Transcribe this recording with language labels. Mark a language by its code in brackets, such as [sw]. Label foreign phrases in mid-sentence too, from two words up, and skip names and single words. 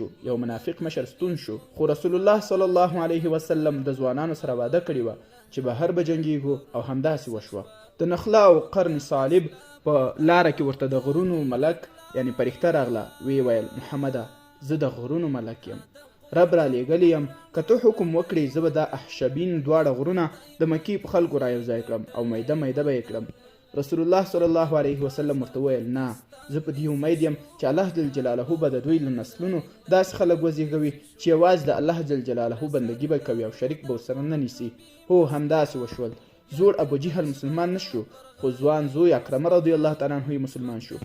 [ps] یو منافق مشر ستون شو، خو [ar] رسول الله صلی الله علیه وسلم [ps] د ځوانانو سره وعده کړې وه چې بهر به جنګیږو او همداسې وشوه. د نخله او قرن صالب په لاره کې ورته د غرونو ملک یعنی فرښته راغله. وی ویل محمده زه د غرونو ملک یم، رب را لیږلی یم، که ته حکم وکړې زه به دا احشبین دواړه غرونه د مکې په خلکو را یوځای کړم او میده میده به یې کړم. [ar] رسول الله صلی الله علیه وسلم [ps] ورته ویل نه، زه په دې امید یم چې [ar] الله جل جلاله [ps] به د دوی له نسلونو داسې خلک وزیږوي چې یوازې د [ar] الله جل جلاله [ps] بندګي به کوي او شریک به ورسره نه نیسي. هو همداسې وشول. زوړ ابو جهل مسلمان نشو، خو ځوان زوی اکرمه [ar] رضی الله تعالی عنه [ps] مسلمان شو.